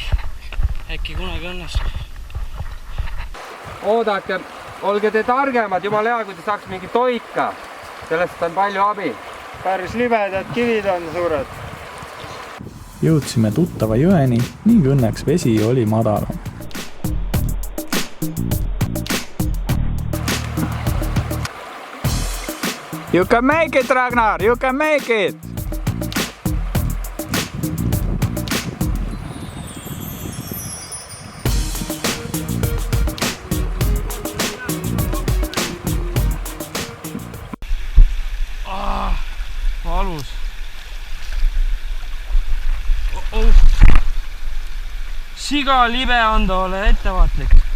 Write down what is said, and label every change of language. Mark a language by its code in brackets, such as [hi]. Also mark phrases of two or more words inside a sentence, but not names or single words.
[et] Äkki kunagi õnnestub. Oodake, olge te targemad, jumala hea, kui te saaks mingi toika. Sellest on palju abi. Päris libedad kivid on suured. Jõudsime tuttava jõeni ning õnneks vesi oli madalam. [en] You can make it, Ragnar! You can make it! [et] Valus. Siga libe on, ole ettevaatlik.